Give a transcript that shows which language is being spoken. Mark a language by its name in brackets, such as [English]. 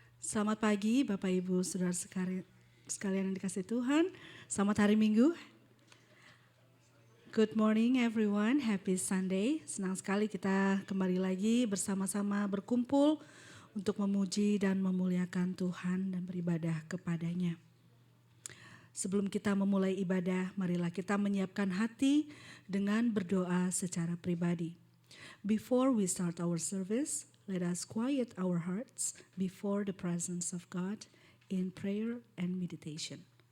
[Indonesian] Selamat pagi Bapak Ibu Saudara sekalian yang dikasihi Tuhan. Selamat hari Minggu. [English] Good morning everyone, happy Sunday. [Indonesian] Senang sekali kita kembali lagi bersama-sama berkumpul untuk memuji dan memuliakan Tuhan dan beribadah kepadanya. Sebelum kita memulai ibadah, marilah kita menyiapkan hati dengan berdoa secara pribadi. [English] Before we start our service, let us quiet our hearts before the presence of God in prayer and meditation.